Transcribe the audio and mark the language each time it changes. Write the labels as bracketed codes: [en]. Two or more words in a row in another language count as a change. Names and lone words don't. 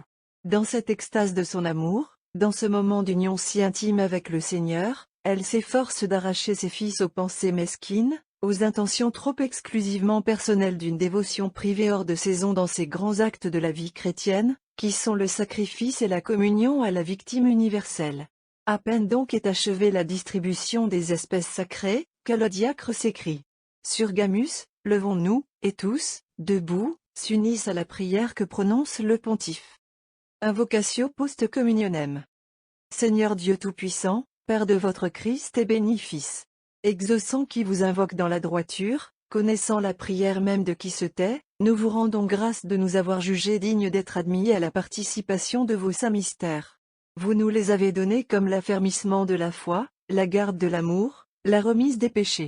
[fr] Dans cette extase de son amour, dans ce moment d'union si intime avec le Seigneur, elle s'efforce d'arracher ses fils aux pensées mesquines, aux intentions trop exclusivement personnelles d'une dévotion privée hors de saison dans ces grands actes de la vie chrétienne, qui sont le sacrifice et la communion à la victime universelle. À peine donc est achevée la distribution des espèces sacrées, que le diacre s'écrie. Surgamus, levons-nous, et tous, debout, s'unissent à la prière que prononce le pontife. [la] Invocatio post communionem. [fr] Seigneur Dieu Tout-Puissant, Père de votre Christ et béni Fils. Exaucant qui vous invoque dans la droiture, connaissant la prière même de qui se tait, nous vous rendons grâce de nous avoir jugés dignes d'être admis à la participation de vos saints mystères. Vous nous les avez donnés comme l'affermissement de la foi, la garde de l'amour, la remise des péchés.